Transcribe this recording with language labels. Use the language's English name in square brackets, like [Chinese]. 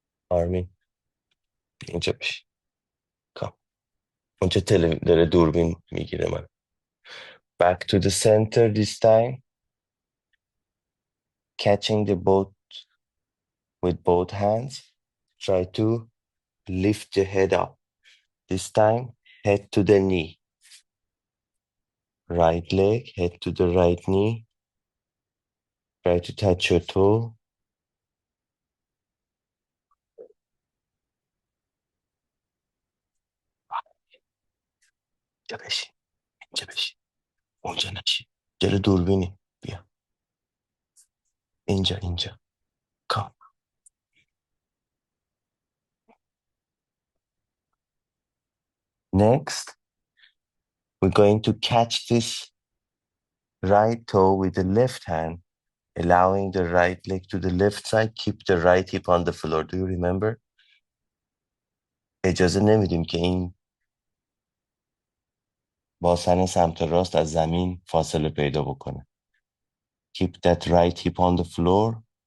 [Persian] Armin, اینجا بشی. [English] Come. [Persian] اونجا داره دوربین میگیره من. [English] Back to the center this time. Catching the boat with both hands. Try to lift the head up. This time, head to the knee. Right leg, head to the right knee. Try to touch your toe. [Persian] اینجا بشی. اینجا بشی. اونجا نشی. جلو دوربینی. بیا. اینجا. [English] Come. Next, we're going to catch this right toe with the left hand, allowing the right leg to the left side. Keep the right hip on the floor. Do you remember? [Persian] اجازه نمیدیم که این باسن سمت راست از زمین فاصله پیدا بکنه. [English] Keep that right hip on the floor.